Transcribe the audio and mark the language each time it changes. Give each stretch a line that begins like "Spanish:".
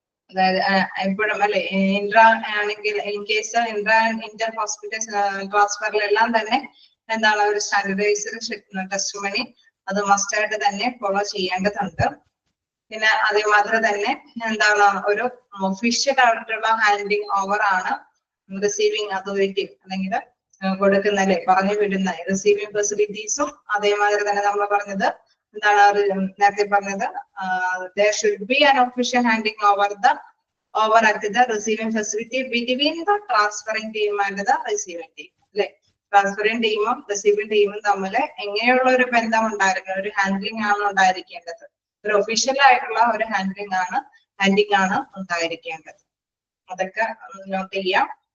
Malayalam: അതായത് എപ്പോഴും അല്ലെ ഇൻട്രാ ആണെങ്കിൽ ഇൻ കേസ് ഇന്റർ ഹോസ്പിറ്റൽ ട്രാൻസ്ഫറിലെല്ലാം തന്നെ എന്താണ് ഒരു സ്റ്റാൻഡർഡൈസ്ഡ് ടെസ്റ്റിമണി അത് മസ്റ്റ് ആയിട്ട് തന്നെ ഫോളോ ചെയ്യേണ്ടതുണ്ട്. പിന്നെ അതേമാതിരി തന്നെ എന്താണ് ഒരു ഒഫീഷ്യൽ ആയിട്ടുള്ള ഹാൻഡിങ് ഓവർ ആണ് റിസീവിങ് അതോറിറ്റി അല്ലെങ്കിൽ കൊടുക്കുന്നല്ലേ പറഞ്ഞു വിടുന്ന റിസീവിങ് ഫെസിലിറ്റീസും. അതേമാതിരി തന്നെ നമ്മൾ പറഞ്ഞത് എന്താണ് നേരത്തെ പറഞ്ഞത്
English: there should be an official handing over at the receiving facility between the transferring team and the receiving team അല്ലെ.
Malayalam: ട്രാൻസ്ഫറിംഗ് ടീമും റിസീവിംഗ് ടീമും തമ്മിൽ എങ്ങനെയുള്ള ഒരു ബന്ധം ഉണ്ടായിരിക്കണം, ഒരു ഹാൻഡ്ലിംഗ് ആണ് ഉണ്ടായിരിക്കേണ്ടത്. ഒരു ഒഫീഷ്യൽ ആയിട്ടുള്ള ഒരു ഹാൻഡിങ് ആണ് ഉണ്ടായിരിക്കേണ്ടത്. അതൊക്കെ നോട്ട് ചെയ്യാം.